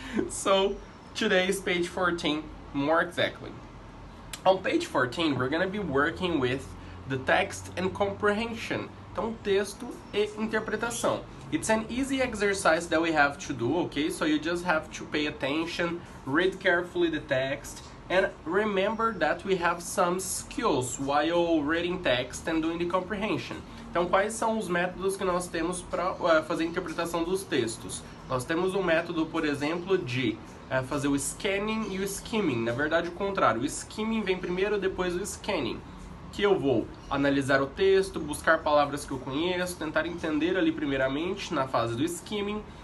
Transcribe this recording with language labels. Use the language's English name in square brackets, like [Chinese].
[English] So today is page 14 more exactly. On page 14 we're gonna be working with the text and comprehension. [Portuguese] Então texto e interpretação. [English] It's an easy exercise that we have to do, okay? So you just have to pay attention, read carefully the text, and remember that we have some skills while reading text and doing the comprehension. [Portuguese] Então, quais são os métodos que nós temos para fazer a interpretação dos textos? Nós temos um método, por exemplo, de fazer o scanning e o skimming. Na verdade, o contrário. O skimming vem primeiro, depois o scanning. Que eu vou analisar o texto, buscar palavras que eu conheço, tentar entender ali primeiramente na fase do skimming.